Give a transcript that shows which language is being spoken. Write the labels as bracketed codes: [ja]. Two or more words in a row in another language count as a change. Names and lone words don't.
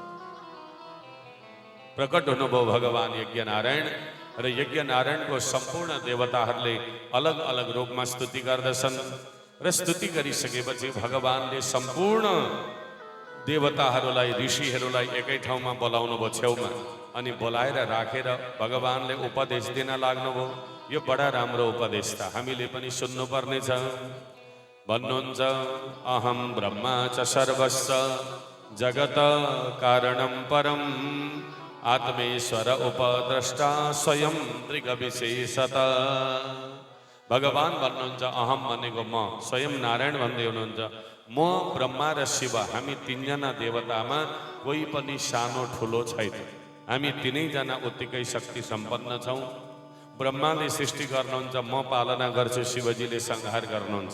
[ne] प्रकट हुनुभयो भगवान यज्ञ नारायण र यज्ञ नारायणको सम्पूर्ण देवताहरूले अलग अलग रूपमा स्तुति गर्दछन् र स्तुति गरिसकेपछि भगवानले सम्पूर्ण देवताहरूलाई ऋषिहरूलाई एकै ठाउँमा बोलाउनु भयो छेउमा, अनि बोलाएर राखेर भगवानले उपदेश दिन लाग्नुभयो। यो बडा राम्रो उपदेश छ, हामीले पनि सुन्नुपर्ने छ। [sa] भन्नुहुन्छ अहम ब्रह्मा च सर्वस्य जगत कारणं परम आत्मेश्वर उपद्रष्टा स्वयं त्रिगविशेषत। [ne] भगवान भन्नुहुन्छ अहम भनेको म, स्वयं नारायण भन्दै हुनुहुन्छ म ब्रह्मा र शिव, हामी तीनजना देवतामा कोही पनि सानो ठुलो छैन। हामी तीनैजना उत्तिकै शक्ति सम्पन्न छौँ। ब्रह्माले सृष्टि गर्नुहुन्छ, म पालना गर्छु, शिवजीले संहार गर्नुहुन्छ।